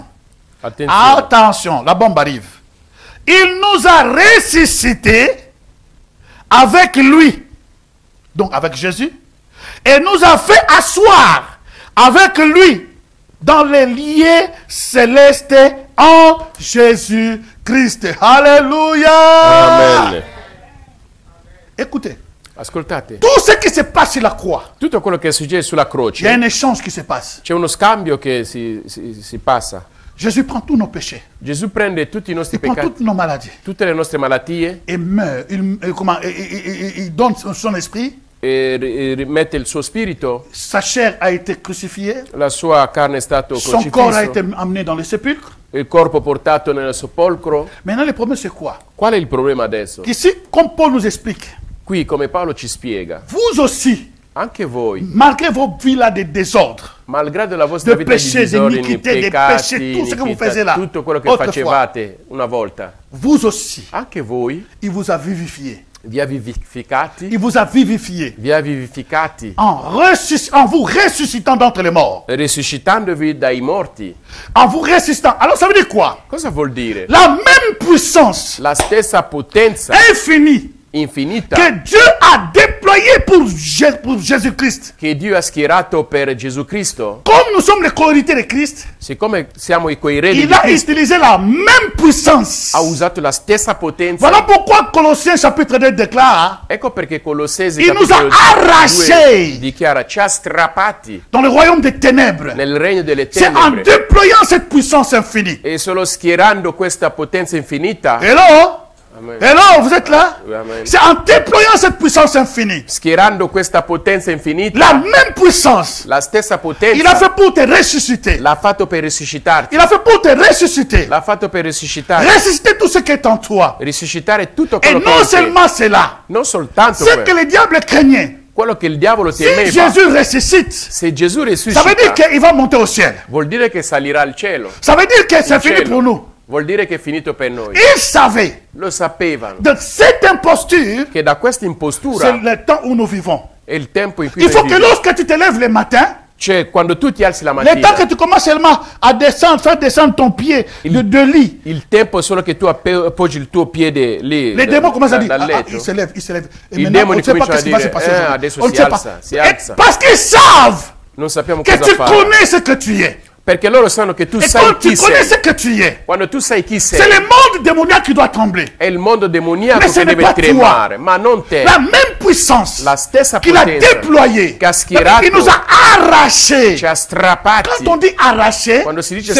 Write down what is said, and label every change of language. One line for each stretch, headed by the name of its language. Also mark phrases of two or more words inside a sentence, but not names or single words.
French: Attention, la bombe arrive. Il nous a ressuscités avec lui, donc avec Jésus, et nous a fait asseoir avec lui dans les lieux célestes en Jésus-Christ. Alléluia. Amen. Écoutez,
Italian: Ascoltate,
French: tout ce qui se passe sur la croix,
Italian: tutto quello che succede sulla
French: il y a
Italian: croce,
French: un échange qui se passe.
Italian: c'è uno scambio che si passa.
French: Jésus prend tous nos péchés,
Italian: Gesù prende tutti i nostri
French: il prend
Italian: peccati,
French: toutes nos maladies
Italian: tutte le nostre malattie
French: et meurt. Il donne son esprit,
Italian: e rimette il suo spirito,
French: sa chair a été crucifiée,
Italian: la sua carne è stata
French: son corps a été
Italian: crocifisso,
French: amené dans le sépulcre.
Italian: il corpo portato nel sepolcro.
French: Maintenant, le problème, c'est quoi?
Italian: Qual è il problema adesso?
French: Ici, comme Paul nous explique,
Italian: Qui, come Paolo ci spiega,
French: vous aussi,
Italian: anche voi,
French: malgré vos vies là de désordre,
Italian: malgrado la vostra
French: de
Italian: vita di
French: péché,
Italian: disordini,
French: d'iniquité, de
Italian: peccati,
French: péché, tout ce que vous
Italian: iniquità,
French: faisiez là,
Italian: tutto quello che
French: autrefois,
Italian: facevate una volta,
French: vous aussi,
Italian: anche voi
French: il vous a vivifié.
Italian: vi ha vivificati,
French: Il vous a vivifié en vous ressuscitant d'entre les morts.
Italian: risuscitandovi dai morti.
French: En vous ressuscitant. Alors ça veut dire quoi?
Italian: Cosa vuol dire?
French: La même puissance
Italian: La stessa potenza
French: infinie
Italian: infinita
French: que Dieu a déployée pour Jésus-Christ.
Italian: che Dio ha schierato per Gesù Cristo,
French: Comme nous sommes les co-héritiers de Christ,
Italian: siccome siamo i coeredi
French: il
Italian: di
French: a
Italian: Cristo,
French: utilisé la même puissance.
Italian: ha usato la stessa potenza.
French: Voilà pourquoi Colossiens chapitre 2 déclare,
Italian: Ecco perché Colossesi
French: il nous a
Italian: capitolo 2
French: arrachés
Italian: dichiara: ci ha strappati
French: dans le royaume des ténèbres.
Italian: nel regno delle
French: C'est en
Italian: tenebre.
French: déployant cette puissance infinie.
Italian: E solo schierando questa potenza infinita,
French: Hello? Amen. Hello, vous êtes là? Amen. C'est en déployant cette puissance infinie.
Italian: schierando questa potenza infinita,
French: La même puissance.
Italian: la stessa
French: Il a
Italian: potenza
French: fait pour te ressusciter.
Italian: l'ha fatto per risuscitarti,
French: Il a fait pour te ressusciter.
Italian: l'ha fatto per risuscitarti,
French: Ressusciter tout ce qui est en toi.
Italian: risuscitare tutto
French: Et
Italian: quello che è non in te.
French: seulement cela,
Italian: Non soltanto
French: ce que
Italian: quello,
French: le diable craignait.
Italian: quello che il diavolo
French: Si
Italian: temeva.
French: Jésus ressuscite,
Italian: Se Gesù
French: ça veut
Italian: risuscita,
French: dire qu'il va monter au ciel.
Italian: vuol dire che salirà al cielo.
French: Ça veut dire que c'est
Italian: Il
French: fini
Italian: cielo.
French: pour nous.
Italian: Vuol dire che è finito per noi.
French: Il savait
Italian: Lo sapevano
French: de cette imposture,
Italian: che da questa
French: c'est
Italian: impostura
French: le temps où nous vivons.
Italian: è il tempo in cui
French: Il
Italian: noi
French: faut que
Italian: viviamo.
French: lorsque tu te lèves le matin,
Italian: Cioè, quando tu ti alzi la
French: le temps
Italian: mattina,
French: que tu commences seulement à descendre, faire descendre ton pied de lit,
Italian: il tempo è solo che tu appoggi il tuo piede lì
French: les démons commencent à dire,
Italian: dal
French: ah,
Italian: letto.
French: il se lève, il se lève. Et
Italian: I
French: maintenant, on
Italian: demoni
French: ne sait pas
Italian: cominciano
French: ce qui
Italian: a
French: va se
Italian: dire,
French: passer aujourd'hui.
Italian: adesso
French: On ne
Italian: si
French: sait
Italian: alza,
French: pas.
Italian: si
French: Et
Italian: alza.
French: parce qu'ils savent
Italian: Non sappiamo
French: que
Italian: cosa
French: tu
Italian: fare.
French: connais ce que tu es.
Italian: Perché loro sanno che tu
French: Et
Italian: sai
French: quand tu
Italian: chi
French: connais
Italian: sei.
French: ce que tu es,
Italian: Quando tu sai chi
French: c'est
Italian: sei,
French: le monde démoniaque qui doit trembler.
Italian: è il mondo demoniaco
French: Mais ce
Italian: che
French: n'est
Italian: deve
French: pas
Italian: tremare, ma non te.
French: La même puissance
Italian: La stessa
French: qu'il a
Italian: potenza
French: déployée,
Italian: che ha schierato,
French: il nous a arrachés.
Italian: ci ha strappati.
French: Quand on dit arracher,
Italian: Quando si dice